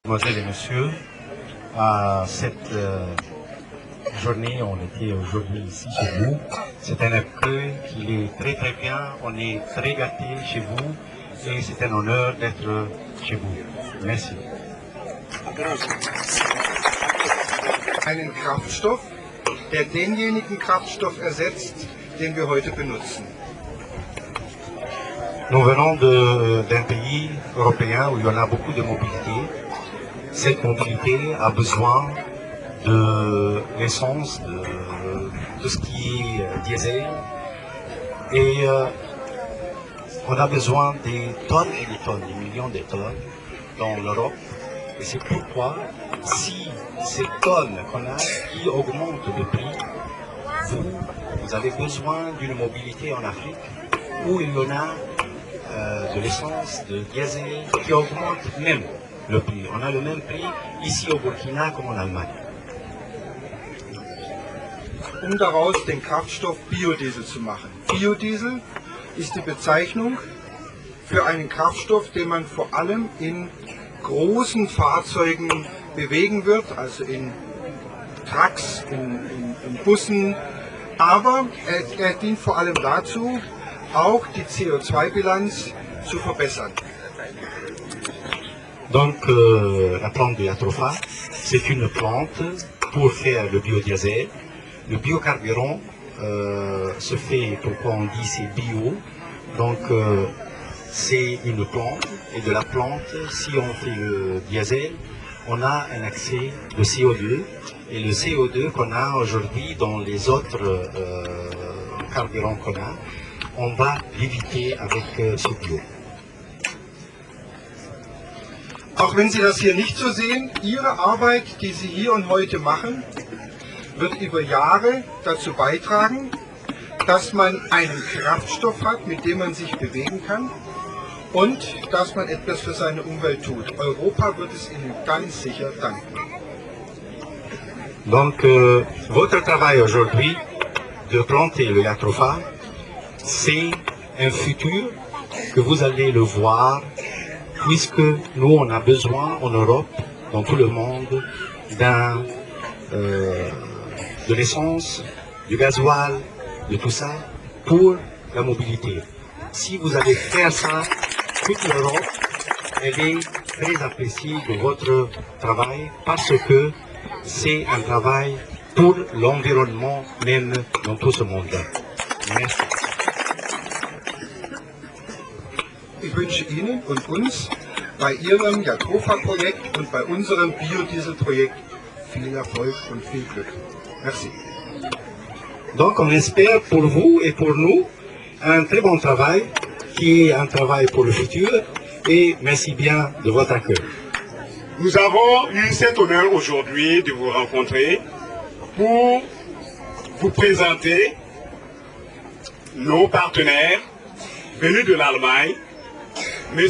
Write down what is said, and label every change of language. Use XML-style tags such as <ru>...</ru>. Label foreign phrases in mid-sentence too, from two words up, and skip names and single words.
<fr>Mesdames et messieurs, à cette journée, on était aujourd'hui ici chez vous. C'est un accueil qui est très très bien. On est très gâtés chez vous et c'est un honneur d'être chez vous. Merci.</fr> <de>Einen Kraftstoff, der denjenigen Kraftstoff ersetzt, den wir heute benutzen.</de> <fr>Nous venons d'un pays européen où il y en a beaucoup de mobilité. Cette mobilité a besoin de l'essence, de ce qui est diesel. Et on a besoin des tonnes et des tonnes, des millions de tonnes dans l'Europe. Et c'est pourquoi, si ces tonnes qu'on a qui augmentent de prix, vous avez besoin d'une mobilité en Afrique où il y en a de l'essence, de diesel qui augmente même le prix. On a le même prix ici au Burkina comme en Allemagne.</fr> <de>Daraus den Kraftstoff Biodiesel zu machen. Biodiesel ist die Bezeichnung für einen Kraftstoff, den man vor allem in großen Fahrzeugen bewegen wird, also in Trucks, in Bussen, aber er dient vor allem dazu, auch die CO2-Bilanz zu verbessern.</de> <fr>Donc la plante de Yatrofa, c'est une plante pour faire le biodiesel. Le biocarburant se fait, pourquoi on dit c'est bio, donc c'est une plante, et de la plante, si on fait le diesel, on a un accès de CO2, et le CO2 qu'on a aujourd'hui dans les autres carburants qu'on a, on va l'éviter avec ce bio.</fr> <de>Auch wenn Sie das hier nicht so sehen, Ihre Arbeit, die Sie hier und heute machen, wird über Jahre dazu beitragen, dass man einen Kraftstoff hat, mit dem man sich bewegen kann und dass man etwas für seine Umwelt tut. Europa wird es Ihnen ganz sicher danken.</de> <fr>Donc votre travail aujourd'hui de planter le Yatrofa, c'est un futur que vous allez le voir, puisque nous on a besoin en Europe, dans tout le monde, de l'essence, du gasoil, de tout ça, pour la mobilité. Si vous allez faire ça, toute l'Europe, elle est très appréciée de votre travail parce que c'est un travail pour l'environnement même dans tout ce monde. Merci.</fr> <de>Ich wünsche Ihnen und uns bei Ihrem Yatrofa-Projekt und bei unserem Biodiesel-Projekt viel Erfolg und viel Glück.</de> <fr>Merci. Donc on espère pour vous et pour nous un très bon travail qui est un travail pour le futur et merci bien de votre accueil. Nous avons eu cet honneur aujourd'hui de vous rencontrer pour vous présenter nos partenaires venus de l'Allemagne, M.</fr>